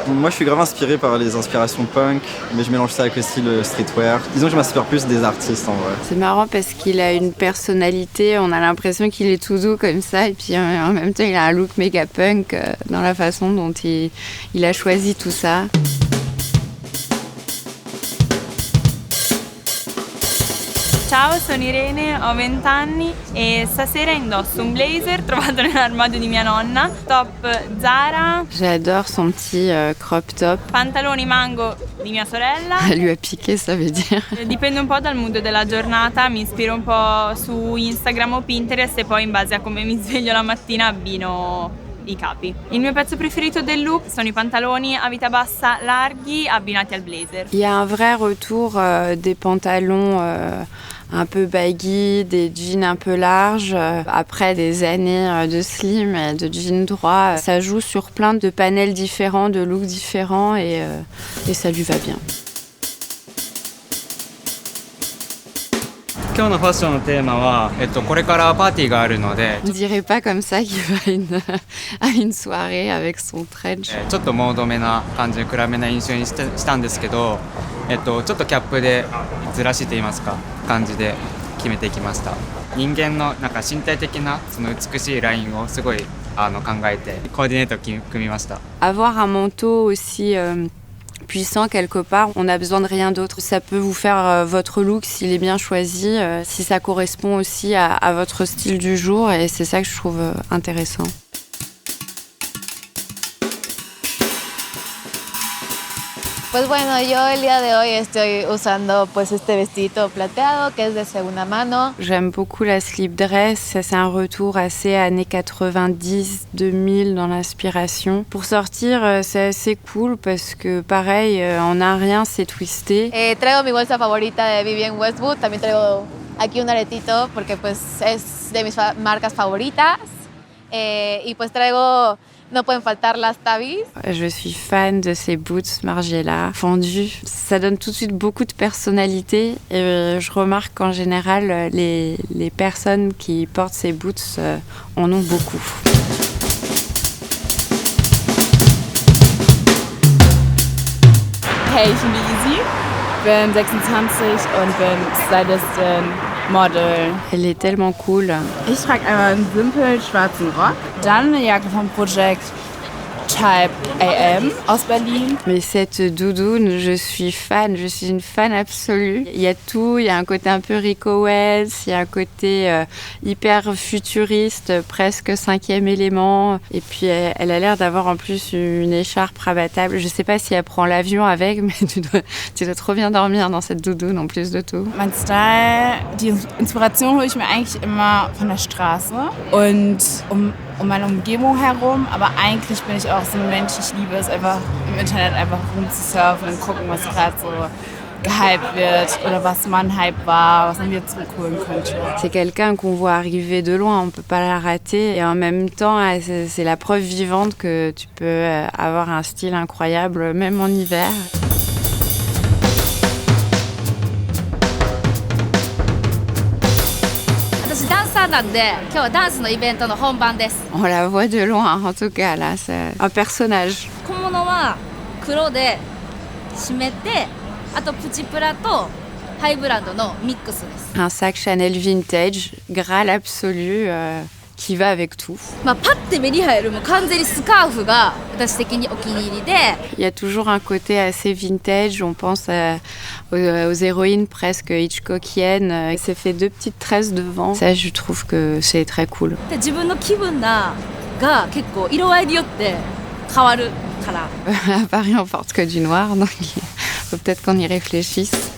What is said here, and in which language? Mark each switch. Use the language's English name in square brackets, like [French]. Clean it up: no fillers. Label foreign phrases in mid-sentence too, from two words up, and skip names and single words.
[French] Moi je suis grave inspiré par les inspirations punk, mais je mélange ça avec aussi le streetwear. Disons que je m'inspire plus des artistes en vrai. C'est marrant parce qu'il a une personnalité, on a l'impression qu'il est tout doux comme ça et puis en même temps il a un look méga punk dans la façon dont il a choisi tout ça. [Italian] Ciao, sono Irene, ho 20 anni e stasera indosso un blazer trovato nell'armadio di mia nonna, top Zara. [French] J'adore son petit [English] crop top. [Italian] Pantaloni mango di mia sorella. [French] Elle lui a piqué, ça veut dire. [Italian] Dipende un po' dal mood della giornata, mi ispiro un po' su Instagram o Pinterest e poi in base a come mi sveglio la mattina abbino i capi. Il mio pezzo preferito del look sono i pantaloni a vita bassa larghi abbinati al blazer. [French] Il y a un vrai retour des pantalons un peu baggy, des jeans un peu larges. Après des années de slim et de jeans droits, ça joue sur plein de panels différents, de looks différents et ça lui va bien. [Japanese] 今日のファッションのテーマは、これからパーティーがあるので、 [French] On dirait pas comme ça qu'il va à une soirée avec son trench. [Japanese] ちょっとモードめな感じで暗めな印象にしたんですけど、ちょっとキャップでずらしと言いますか感じで決めていきました。人間のなんか身体的なその美しいラインをすごい考えてコーディネートを組みました。 [French] Avoir un manteau aussi puissant quelque part, on n'a besoin de rien d'autre. Ça peut vous faire votre look s'il est bien choisi, si ça correspond aussi à votre style du jour, et c'est ça que je trouve intéressant. [Spanish] Pues bueno, yo el día de hoy estoy usando pues este vestidito plateado que es de segunda mano. [French] J'aime beaucoup la [English] slip dress, [French] ça c'est un retour assez années 90-2000 dans l'inspiration. Pour sortir, c'est assez cool parce que pareil, en un rien c'est twisté. [Spanish] Traigo mi bolsa favorita de Vivienne Westwood, también traigo aquí un aretito porque pues es de mis marcas favoritas y pues traigo... No pueden faltar las tabis. [French] Je suis fan de ces boots Margiela fendus. Ça donne tout de suite beaucoup de personnalité et je remarque qu'en général, les personnes qui portent ces boots en ont beaucoup. [German] Hey, ich bin die Easy, bin 26 und bin Stylistin, Model. [French] Elle est tellement cool. [German] Ich trage einmal einen simpel schwarzen Rock, dann eine Jacke vom Project Type AM aus Berlin. [French] Mais cette doudoune, je suis fan, je suis une fan absolue. Il y a tout, il y a un côté un peu Rico Wells, il y a un côté hyper futuriste, presque 5e élément. Et puis elle a l'air d'avoir en plus une écharpe rabattable. Je sais pas si elle prend l'avion avec, mais tu dois trop bien dormir dans cette doudoune en plus de tout. [German] Mein Style, die Inspiration hole ich mir eigentlich immer von der Straße und um meine Umgebung herum, aber eigentlich bin ich auch so ein Mensch, ich liebe es einfach im Internet einfach rumzusurfen und gucken, was gerade so gehypt wird oder was mal ein Hype war, was man jetzt zurückholen könnte. [French] C'est quelqu'un qu'on voit arriver de loin, on peut pas la rater et en même temps c'est la preuve vivante que tu peux avoir un style incroyable même en hiver. [Japanese] なんで今日はダンスのイベントの本番です。 [French] On la voit de loin, en tout cas là, c'est un personnage. [Japanese] 小物は黒で締めて、あとプチプラとハイブランドのミックスです。 [French] Un sac Chanel vintage, Graal absolu, qui va avec tout. [Japanese] まあパッて目に入るもう完全にスカーフが私的にお気に入りで。 [French] Il y a toujours un côté assez vintage, on pense aux héroïnes presque Hitchcockiennes. C'est fait 2 petites tresses devant. Ça, je trouve que c'est très cool. [Japanese] で自分の気分が結構色合いによって変わるから。 [French] À Paris, on porte que du noir, donc il faut peut-être qu'on y réfléchisse.